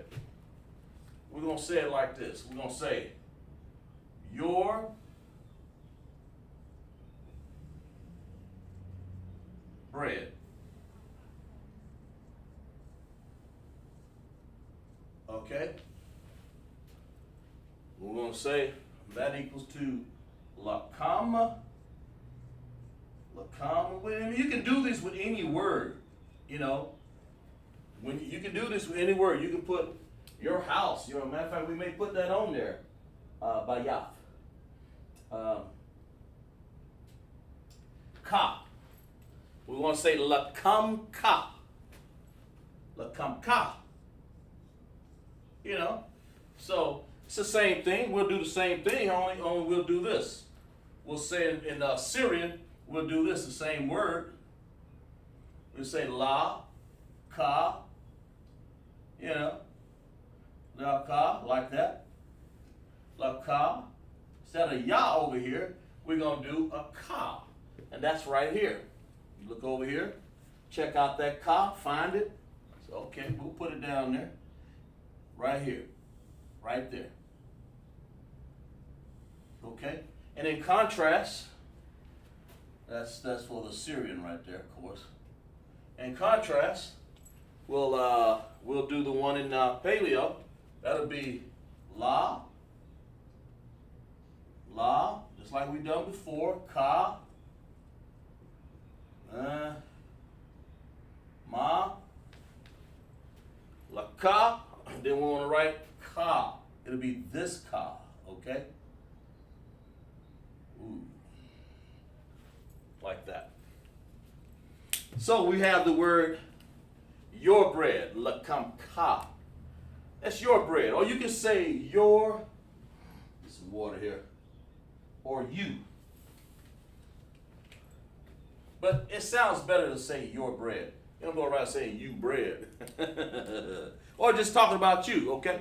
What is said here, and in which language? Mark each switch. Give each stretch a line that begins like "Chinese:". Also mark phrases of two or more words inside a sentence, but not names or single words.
English: We're going to say it like this. We're going to say your bread. Okay? We're going to say that equals to
Aramaic: la kama. La kama.
English: You can do this with any word, you know. When you can do this with any word. You can put your house. Matter of fact, we may put that on there by Yaf. Ka. We want to say
Aramaic: la kam ka. La kam ka.
English: You know, so it's the same thing. We'll do the same thing, only we'll do this. We'll say in Syrian, we'll do this, the same word. We'll say
Aramaic: la, ka,
English: you know,
Aramaic: la ka,
English: like that.
Aramaic: La ka.
English: Instead of ya over here, we're going to do a ka. And that's right here. You look over here, check out that ka, find it. So, okay, we'll put it down there. Right here, right there. Okay, and in contrast, that's for the Syrian right there, of course. In contrast, we'll do the one in Paleo. That'll be la, just like we've done before.
Aramaic: Ka, ma, la ka.
English: Then we want to write ka. It'll be this ka, okay? Ooh. Like that. So we have the word your bread,
Aramaic: lakam ka.
English: That's your bread. Or you can say your, get some water here, or you. But it sounds better to say your bread. You don't go around saying you bread. Or just talking about you, okay?